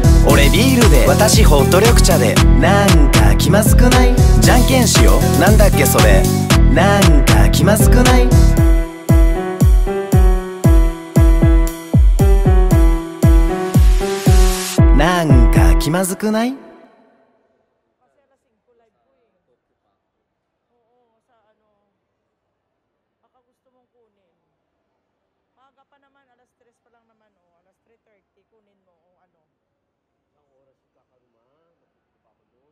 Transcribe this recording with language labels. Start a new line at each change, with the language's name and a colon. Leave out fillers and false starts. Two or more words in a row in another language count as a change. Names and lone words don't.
Japanese: 俺ビールで私ホット緑茶で。なんか気まずくない？じゃんけんしよう。なんだっけそれ。なんか気まずくない？なんか気まずくない？
Filipino: Maaga pa naman, alas 3 pa lang naman, oh. Alas 3:30, kunin mo, oh, ano. Isang oras yung kakalma, magpupunta pa ako doon.